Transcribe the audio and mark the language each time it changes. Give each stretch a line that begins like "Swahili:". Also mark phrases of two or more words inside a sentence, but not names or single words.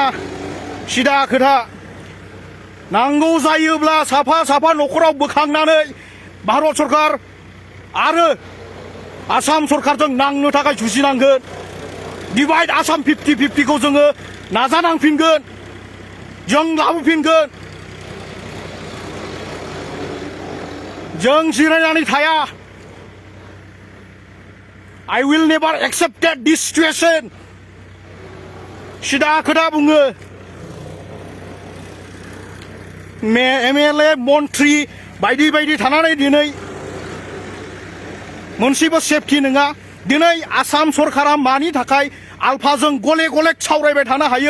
Bodo: सिदा खोथा नांगौ जायोब्ला साफा साफा न'खराव बोखांनानै भारत सरकार आरो आसाम सरकारजों नांनो थाखाय जुजिनांगोन। डिभाइड आसाम 50-50खौ जोङो नाजानांफिनगोन। जों लाबोफिनगोन। जों जिरायनानै थाया।
English: I will never accept this situation.
Bodo: सिदा खोथा बुङो। MLA मन्त्रि बायदि थानानै दिनै मोनसेबो सेफटि नङा। दिनै आसाम सरकारा मानि थाखाय आलफाजों गले गले सावरायबाय थानो हायो?